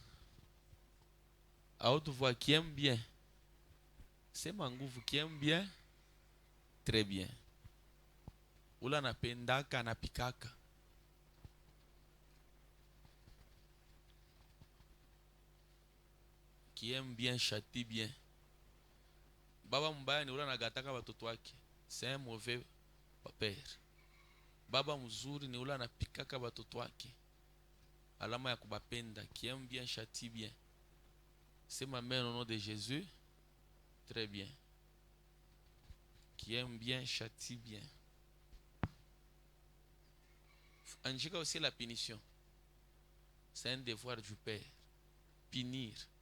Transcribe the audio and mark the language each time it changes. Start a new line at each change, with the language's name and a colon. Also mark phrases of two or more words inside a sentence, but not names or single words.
French: À haute voix, qui aime bien. C'est Mangouvu qui aime bien. Très bien.
Swahili: Ula napendaka napikaka.
French: Qui aime bien châtie bien.
Swahili: Baba mbaya ni ula nagataka watoto wake.
French: C'est un mauvais père.
Swahili: Baba mzuri ni ula napikaka watoto wake. Alama ya kubapenda.
French: Qui aime bien châtie bien. C'est ma mère au nom de Jésus. Très bien. Qui aime bien châtie bien. Anjika aussi la punition. C'est un devoir du Père. Punir.